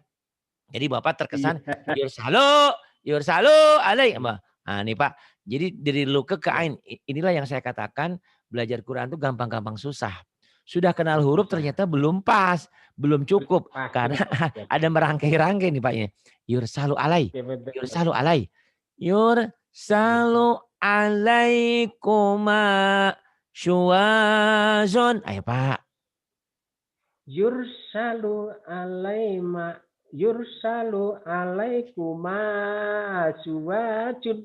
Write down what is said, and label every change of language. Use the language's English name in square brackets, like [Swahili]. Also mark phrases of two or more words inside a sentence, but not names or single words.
[Indonesian] Jadi Bapak terkesan [Arabic] يرسل عليك. [Indonesian] Nah nih Pak. Jadi dari lu ke ain. Inilah yang saya katakan belajar Quran itu gampang-gampang susah. Sudah kenal huruf ternyata belum pas, belum cukup karena ada merangkai-rangkai nih Paknya. [Arabic] يرسل علي. يرسل علي. يرسل عليكما شواظ. [Indonesian] Ayo Pak. [Arabic] يرسل عليكما شواظ.